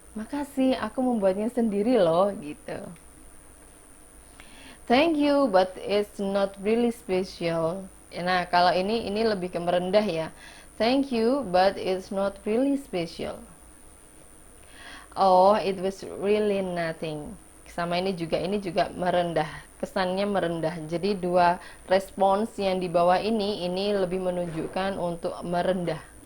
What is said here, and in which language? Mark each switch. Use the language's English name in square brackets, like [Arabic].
[Indonesian] Makasih, aku membuatnya sendiri loh, gitu. [English] Thank you, but it's not really special. [Indonesian] Nah, kalau ini lebih ke merendah ya. [English] Thank you, but it's not really special. Oh, it was really nothing. [Indonesian] Sama ini juga merendah. Kesannya merendah. Jadi dua respons yang di bawah ini lebih menunjukkan untuk merendah.